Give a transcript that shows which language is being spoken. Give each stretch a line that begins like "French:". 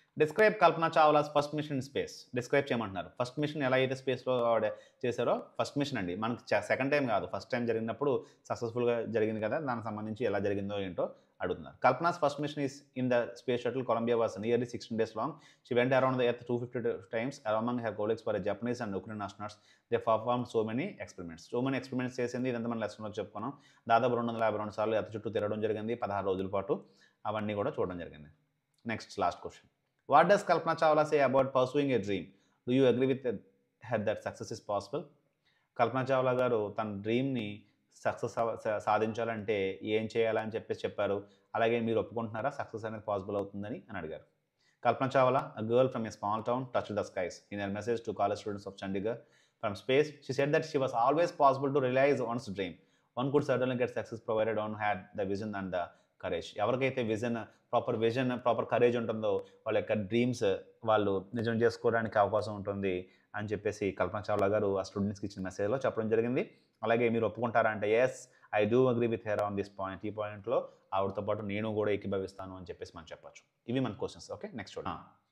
English: Describe Kalpana Chawla's first mission in space.
Telugu: Describe చేయమంటున్నారు. First machine ఎలా అయితే స్పేస్లో ఆవిడ చేశారో, ఫస్ట్ మిషన్ అండి, మనకి సెకండ్ టైం కాదు, ఫస్ట్ టైం జరిగినప్పుడు సక్సెస్ఫుల్గా జరిగింది కదా, దానికి సంబంధించి ఎలా జరిగిందో ఏంటో అడుగుతున్నారు.
English: Kalpana's first mission is in the space shuttle Columbia was nearly 16 days long. She went around the earth 250 times. Among her colleagues were Japanese and Ukrainian astronauts. They performed so many experiments.
Telugu: చేసింది, ఇదంతా మన లెసన్లో చెప్పుకున్నాం. దాదాపు 252 సార్లు earth చుట్టూ తిరగడం జరిగింది, 16 రోజుల పాటు. అవన్నీ కూడా చూడడం జరిగింది. Next last question.
English: What does Kalpana Chawla say about pursuing a dream? Do you agree with her that success is possible?
Telugu: కల్పన చావ్లా గారు తన డ్రీమ్ని సక్సెస్ సాధించాలంటే ఏం చేయాలని చెప్పారు. అలాగే మీరు ఒప్పుకుంటున్నారా సక్సెస్ అనేది పాసిబుల్ అవుతుందని అని అడిగారు.
English: Kalpana Chawla, a girl from a small town, touched the skies. In her message to college students of Chandigarh from space, she said that she was always possible to realize one's dream. One could certainly get success provided one had the vision and the courage.
Telugu: ఎవరికైతే proper courage ఉంటుందో వాళ్ళ యొక్క dreams వాళ్ళు నిజం చేసుకోవడానికి అవకాశం ఉంటుంది అని చెప్పేసి కల్పన చావ్లా గారు ఆ స్టూడెంట్స్కి ఇచ్చిన మెసేజ్లో చెప్పడం జరిగింది. అలాగే మీరు ఒప్పుకుంటారా అంటే
English: Yes, I do agree with her on this point.
Telugu: ఈ పాయింట్లో ఆవిడతో పాటు నేను కూడా ఏకీభవిస్తాను అని చెప్పేసి మనం చెప్పొచ్చు. ఇవి మన క్వశ్చన్స్. ఓకే, నెక్స్ట్ చూడండి.